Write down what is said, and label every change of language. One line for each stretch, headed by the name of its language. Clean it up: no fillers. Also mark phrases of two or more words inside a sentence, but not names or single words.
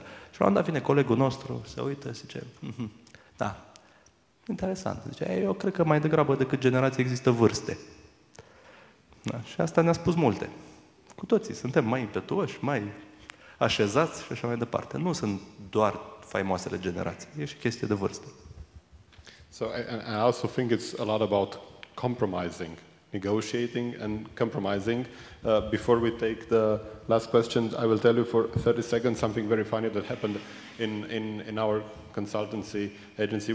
Romanian: Și la un moment dat vine colegul nostru, se uită și zice, da, interesant. Zice, eu cred că mai degrabă decât generații există vârste. Da, și asta ne-a spus multe. Cu toții suntem mai impetuoși, mai așezați și așa mai departe. Nu sunt doar faimoasele generații, e și chestie de vârstă.
English: So I also think it's a lot about compromising, negotiating and compromising. Before we take the last question, I will tell you for 30 seconds something very funny that happened in our consultancy agency.